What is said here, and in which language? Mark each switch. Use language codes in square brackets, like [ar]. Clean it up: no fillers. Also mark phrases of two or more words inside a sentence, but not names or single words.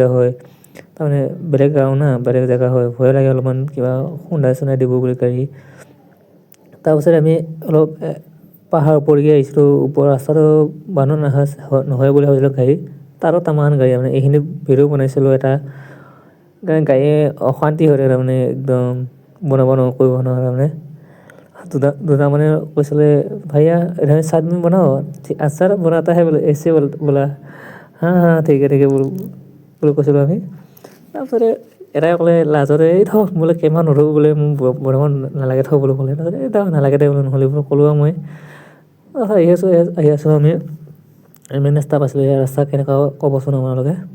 [as] হয় তাৰমানে বেলেগ গাঁও না বেলেগ জেগা হয় ভয় লাগে অলপমান কিবা খুন্দাই চুন্দাই দিব বুলি গাড়ী তাৰপিছত আমি অলপ পাহাৰ ওপৰলৈকে আহিছিলোঁ ওপৰৰ ৰাস্তাটো বান্ধ নহয় বুলি ভাবিছিলোঁ গাড়ী তাৰো তামান গাড়ী মানে এইখিনি ভিডিঅ' বনাইছিলোঁ এটা গাড়ীয়ে অশান্তি হৈ থাকে তাৰমানে একদম বনাব কৰিব নোৱাৰে তাৰমানে দুটা মানে কৈছিলে [hi] भैया इधर साइड में बनाओ अच्छा बनाता है बोले ऐसे बोला हाँ ठीक है [as] বুলি কৈছিলোঁ আমি তাৰপিছতে এটাই ক'লে লাজতে এই থ বোলে কেমেৰা নধৰোঁ বোলে মোক বনাব নালাগে থ বোলো ক'লে তাৰপিছত এই নালাগে দে বোলে নহ'লে বোলো ক'লোঁ মই আহি আছোঁ আমি মেইন ৰাস্তা পাইছিলোঁ এই ৰাস্তা কেনেকুৱা ক'বচোন আপোনালোকে